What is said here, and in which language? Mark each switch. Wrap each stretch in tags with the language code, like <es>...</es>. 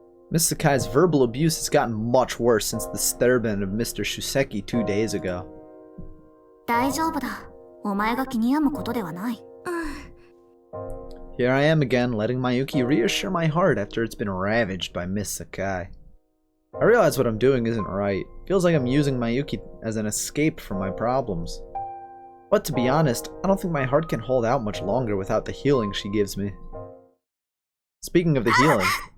<en>Miss Sakai's verbal abuse has gotten much worse since the stareband of Mr. Shuseki 2 days ago.</en> <ja>大丈夫だ。お前が気に病むことではない。</ja> <en>Here I am again, letting Mayuki reassure my heart after it's been ravaged by Miss Sakai. I realize what I'm doing isn't right. Feels like I'm using Mayuki as an escape from my problems. But to be honest, I don't think my heart can hold out much longer without the healing she gives me. Speaking of the healing...</en>